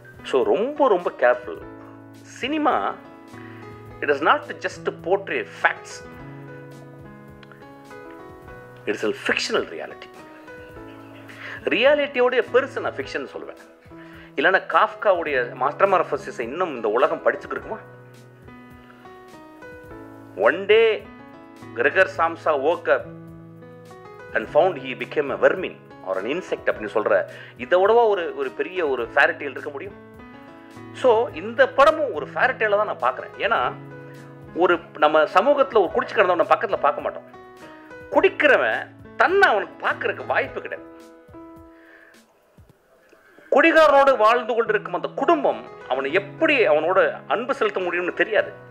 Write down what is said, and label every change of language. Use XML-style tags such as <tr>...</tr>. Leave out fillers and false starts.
<en>so</en> <ta>ரொம்ப ரொம்ப</ta> <en>Careful. Cinema it is not just portray facts, it's a fictional reality.</en> <ta>ரியாலிட்டியோடைய பெருசு நான் fiction சொல்லுவேன். இல்லைன்னா காஃப்காவுடைய மெட்டமார்ஃபசிஸை இன்னும் இந்த உலகம் படிச்சுட்டு இருக்குமா?</ta> <en>One day Gregor Samsa woke up and found he became a vermin or an insect</en> <ta>அப்படின்னு சொல்ற இதோடவா ஒரு பெரிய ஒரு ஃபேரி டேல் இருக்க முடியும்? ஸோ இந்த படமும் ஒரு ஃபேரி டேலை தான் நான் பார்க்குறேன். ஏன்னா ஒரு நம்ம சமூகத்தில் ஒரு குடிச்சு கிடந்தவன் பக்கத்தில் பார்க்க மாட்டோம். குடிக்கிறவன் தன்னை அவனுக்கு பார்க்கறதுக்கு வாய்ப்பு கிடையாது. குடிகாரனோடு வாழ்ந்து கொண்டு இருக்கும் அந்த குடும்பம் அவனை எப்படி அவனோட அன்பு செலுத்த முடியும்னு தெரியாது.</ta>